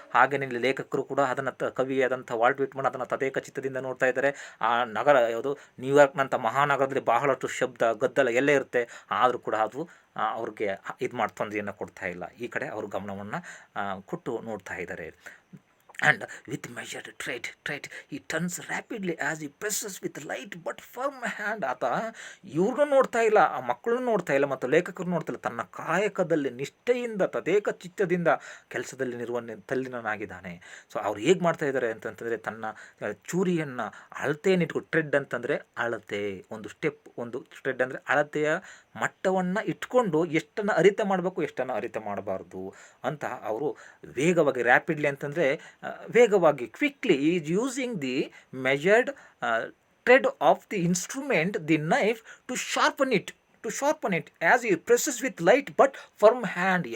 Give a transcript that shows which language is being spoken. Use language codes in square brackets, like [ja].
[kn] ಹಾಗೆಯೇ ಇಲ್ಲಿ ಲೇಖಕರು ಕೂಡ ಅದನ್ನು ಕವಿಯಾದಂಥ ವಾಲ್ಟ್ ವಿಟ್ಮನ್ ಅದನ್ನು ತದೇಕ ಚಿತ್ತದಿಂದ ನೋಡ್ತಾ ಇದ್ದಾರೆ. ಆ ನಗರ ಯಾವುದು, ನ್ಯೂಯಾರ್ಕ್ನಂಥ ಮಹಾನಗರದಲ್ಲಿ ಬಹಳಷ್ಟು ಶಬ್ದ ಗದ್ದಲ ಎಲ್ಲೇ ಇರುತ್ತೆ, ಆದರೂ ಕೂಡ ಅದು ಅವ್ರಿಗೆ ತೊಂದರೆಯನ್ನು ಕೊಡ್ತಾ ಇಲ್ಲ. ಈ ಕಡೆ ಅವರು ಗಮನವನ್ನು ಕೊಟ್ಟು ನೋಡ್ತಾ ಇದ್ದಾರೆ. [en] And with measured tread he turns rapidly as he presses with light but firm hand. [kn] ಆತ ಇವ್ರನ್ನೂ ನೋಡ್ತಾ ಇಲ್ಲ, ಆ ಮಕ್ಕಳನ್ನು ನೋಡ್ತಾ ಇಲ್ಲ, ಮತ್ತು ಲೇಖಕರು ನೋಡ್ತಾ ಇಲ್ಲ. ತನ್ನ ಕಾಯಕದಲ್ಲಿ ನಿಷ್ಠೆಯಿಂದ ತದೇಕ ಚಿತ್ತದಿಂದ ಕೆಲಸದಲ್ಲಿ ತಲ್ಲಿನಾಗಿದ್ದಾನೆ. ಸೊ ಅವ್ರು ಹೇಗೆ ಮಾಡ್ತಾ ಇದ್ದಾರೆ ಅಂತಂತಂದರೆ, ತನ್ನ ಚೂರಿಯನ್ನು ಅಳತೆಯನ್ನಿಟ್ಕೊಂಡು, ಟ್ರೆಡ್ ಅಂತಂದರೆ ಅಳತೆ, ಒಂದು ಸ್ಟೆಪ್, ಒಂದು ಟ್ರೆಡ್ ಅಂದರೆ ಅಳತೆಯ ಮಟ್ಟವನ್ನು ಇಟ್ಕೊಂಡು ಎಷ್ಟನ್ನು ಅರಿತ ಮಾಡಬೇಕು, ಎಷ್ಟನ್ನು ಅರಿತ ಮಾಡಬಾರ್ದು ಅಂತ ಅವರು ವೇಗವಾಗಿ, ರ್ಯಾಪಿಡ್ಲಿ ಅಂತಂದರೆ ವೇಗವಾಗಿ, [en] Quickly is using the measured tread of the instrument, the knife, to sharpen it as he presses with light but firm hand.